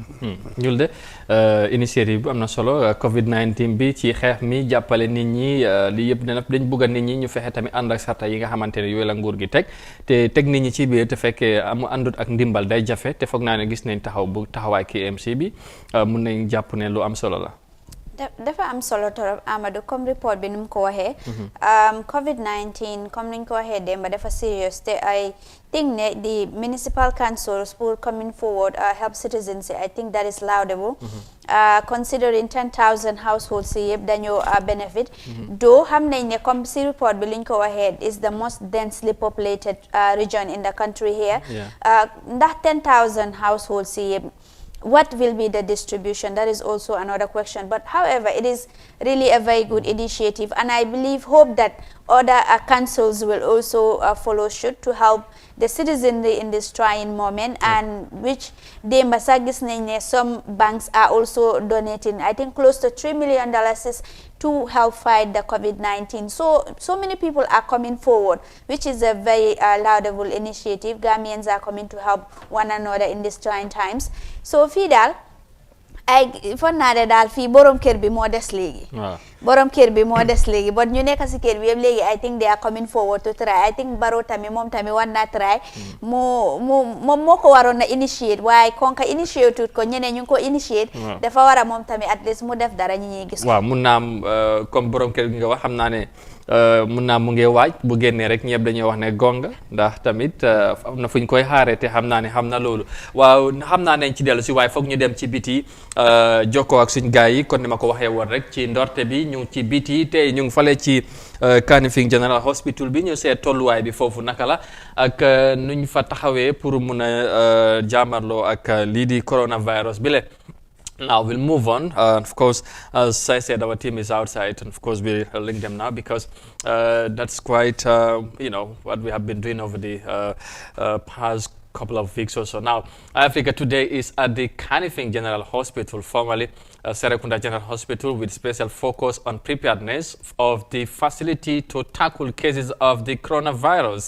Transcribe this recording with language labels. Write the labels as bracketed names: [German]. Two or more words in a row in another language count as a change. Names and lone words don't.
[Wolof] ñul de initiative bu am na solo Covid-19 bi ci xeex mi jàppale nit ñi li yëpp ne dañ bëgg nit ñi ñu fexe tamit ànd ak sarta yi nga xamante ne yooyu la nguur gi teg nit ñi ci biir te fekkee amu àndut ak ndimbal day jafe te foog naa ne gis nañ taxawaay KMC bi mun nañ jàpp ne lu am solo la. dafa am solo torop Amadou comme report bi nu mu ko waxee Covid-19 comme niñ ko waxee démb dafa serious te [English] I think [Wolof] ne [English] the municipal councils [Wolof] pour [English] coming forward help citizens I think that is laudable considering 10,000 households [Wolof] yi yëpp dañoo benefit though xam nañ ne comme si report bi liñ ko waxee [English] is the most densely populated region in the country here [Wolof] ndax 10,000 households yi yëpp [English] what will be the distribution? That is also another question. But however, it is really a very good initiative, and I hope that other councils will also follow suit to help the citizenry in this trying moment, and which they masagis some banks are also donating. I think close to $3 million to help fight the COVID-19. So many people are coming forward, which is a very laudable initiative. Gambians are coming to help one another in these trying times. [Wolof] So Fidal, ay fon naa de daal fii borom kër bi moo des léegi. borom kër bi moo des léegi but ñu nekk si kër bi yëpp léegi [English] I think they are coming forward to try. [Wolof] I think Barrow tamit moom tamit war naa try. moom moo ko waroon na initiate waaye konka initiate tut ko ñeneen ñu ngi ko initiate. dafa war a moom tamit [English] at least [Wolof] mu def dara ñi ñuy gis. waaw mun naa am comme borom kër gi nga wax xam naa ne mun naa mu ngi waaj bu génnee rek ñëpp dañuy wax ne gonga ndax tamit am na fu ñu koy xaaree te xam naa ne xam na loolu waaw xam naa nañ ci dellu si waaye foog ñu dem ci biti jokkoo ak suñ gars yi kon ni ma ko waxee woon rek ci ndorte bi ñu ngi ci biti tey ñu ngi fale ci Kanifing General Hospital bi ñu seet tolluwaay bi foofu naka la ak nuñ fa taxawee pour mun a jaamarloo ak lii di coronavirus bi le [English] Now we'll move on. Of course, as I said, our team is outside, and of course we'll link them now because that's quite, what we have been doing over the past couple of weeks or so. Now, Africa Today is at the Kanifing General Hospital, formerly Serekunda General Hospital, with special focus on preparedness of the facility to tackle cases of the coronavirus.